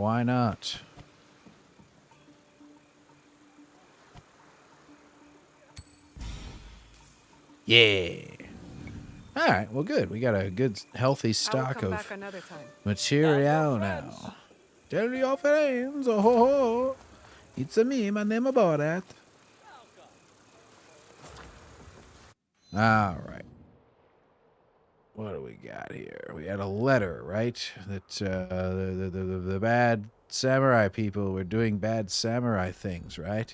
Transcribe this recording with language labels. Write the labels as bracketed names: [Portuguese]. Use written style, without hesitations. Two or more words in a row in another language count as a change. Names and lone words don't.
[English] Why not? Yeah. All right, well, good. We got a good, healthy stock of material now. Tell your friends, oh ho ho. It's a me, my name about that. All right. What do we got here? We had a letter, right? That the bad samurai people were doing bad samurai things, right?